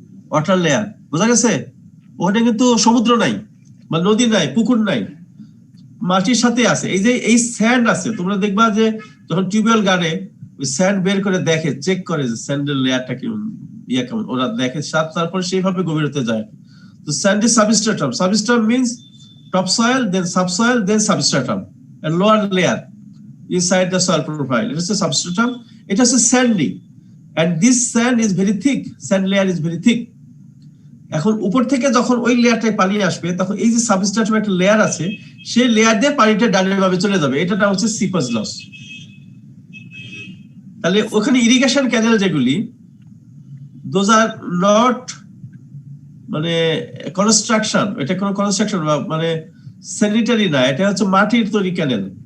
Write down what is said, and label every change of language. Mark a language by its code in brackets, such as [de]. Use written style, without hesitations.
[bn] Water layer, বোঝা গেছে? ওখানে কিন্তু সমুদ্র নাই বা নদী নাই, পুকুর নাই, মাটির সাথে আছে। এই যে এই স্যান্ড আছে, তোমরা দেখবা যে যখন টিউবওয়েল গাড়ে, ওই স্যান্ড বের করে দেখে, চেক করে যে স্যান্ডের লেয়ারটা কেমন, কেমন, ওরা দেখে, তারপর সেইভাবে গভীরতে যায়। [en] তো sand is substratum. Substratum means topsoil, then subsoil, then substratum, and lower layer. inside the soil profile. It is a substratum. It is a sandy, and this sand is very thick. Sand layer is very thick. [bn] এখন উপর থেকে যখন ওই লেয়ারটায় পানি আসবে তখন এই যে সাবস্ট্রাটাম একটা লেয়ার আছে সেই লেয়ার দিয়ে পানিটা ডানে বামে চলে যাবে, এটাটা হচ্ছে সিপাস লস। তাহলে ওখানে ইরিগেশন ক্যানেল যেগুলি, [en] those are not [bn] মানে কনস্ট্রাকশন, এটা কোনো কনস্ট্রাকশন মানে স্যানিটারি না, এটা হচ্ছে মাটির তৈরি ক্যানেল।